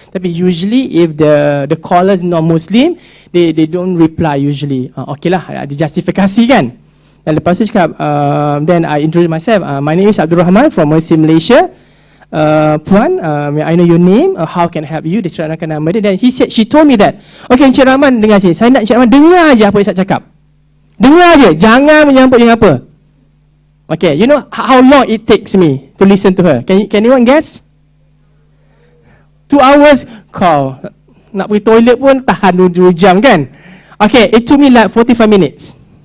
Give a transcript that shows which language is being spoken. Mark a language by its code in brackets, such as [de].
[en] Tapi usually if the caller is non-Muslim, they don't reply usually. [ms] Okay lah, dia justifikasi kan. Dan lepas tu cakap, [en] then I introduce myself. My name is Abdul Rahman from Malaysia. Puan, may I know your name? How can I help you? [ms] Dia ceritakan nama dia. [en] Then she told me that, okay Encik Rahman [ms] dengar sini. Saya nak Encik Rahman dengar je apa yang saya cakap. Dengar je, jangan menyambut dengan apa. [en] Okay, you know how long it takes me to listen to her? Can anyone guess? 2 hours. [ms] Kau nak pergi toilet pun tahan 2 jam kan? [en] Okay, it took me like 45 minutes.